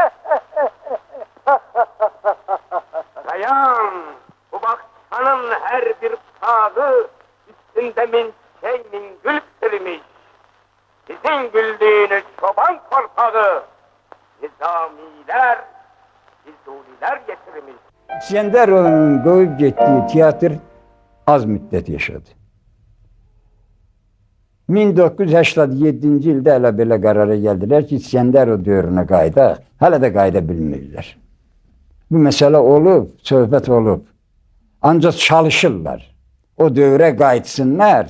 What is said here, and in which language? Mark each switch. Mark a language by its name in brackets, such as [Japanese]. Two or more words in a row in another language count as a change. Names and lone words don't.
[Turkish] Dayan, bu bakçanın her bir sağı üstünde min gül sürmüş. Sizin güldüğünüz çoban korkağı Nizamiler, Füzuliler getirmiş. İskenderov'un koyup gittiği tiyatr az müddət yaşadı. [Azerbaijani] 1987-ci ildə elə belə qərara gəldilər ki, İskenderov dövrünə qayıdaq. Hələ də qayıda bilmirlər. Bu məsələ olub, söhbət olub. Ancaq çalışırlar. O dövrə qayıtsınlar.